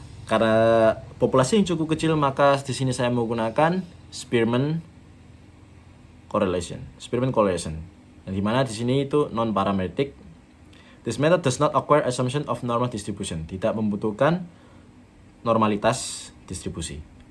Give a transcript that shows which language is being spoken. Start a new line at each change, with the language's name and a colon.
Indonesian: Karena populasi yang cukup kecil, maka di sini saya menggunakan Spearman correlation. Yang dimana di sini itu non parametric.
English: This method does not require assumption of normal distribution.
Indonesian: Tidak membutuhkan normalitas distribusi.